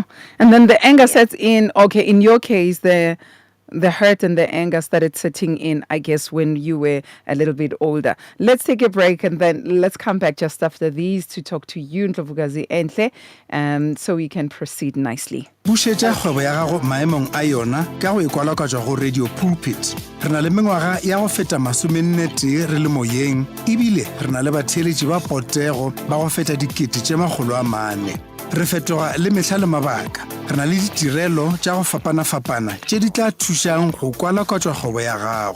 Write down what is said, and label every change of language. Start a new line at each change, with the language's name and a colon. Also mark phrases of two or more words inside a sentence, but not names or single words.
English: And then the anger sets in. Okay, in your case, the hurt and the anger started setting in, I guess, when you were a little bit older. Let's take a break and then let's come back just after these to talk to you, Ndlovukazi Enhle, so we can proceed nicely.
Northern Sotho: Bušetša kgwebo ya gago maemong a yona ka go ikwalakatšwa go Radio Pulpit. Re na le mengwaga ya go feta 40 re le moyeng, ebile re na le batheeletši ba potego ba go feta 400. Re fetoga le mehla le mabaka. Re na le ditirelo tša go fapana-fapana tše di tla thušang go kwalakatšwa kgwebo ya gago.